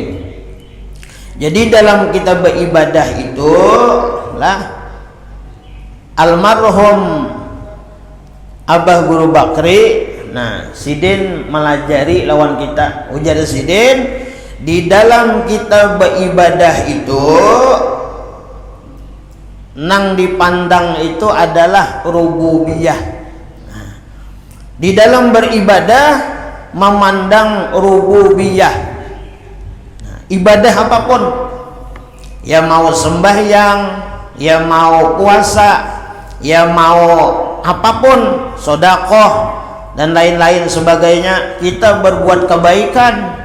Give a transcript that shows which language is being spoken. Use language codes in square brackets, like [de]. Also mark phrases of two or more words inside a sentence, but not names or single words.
[id] Jadi dalam kita beribadah itu lah, almarhum Abah Guru Bakri, nah Sidin melajari lawan kita, ujar Sidin, di dalam kita beribadah itu nang dipandang itu adalah rububiyah. Nah, di dalam beribadah memandang rububiyah. Nah, ibadah apapun, ya mau sembahyang, ya mau puasa, ya mau apapun, sedekah dan lain-lain sebagainya, kita berbuat kebaikan.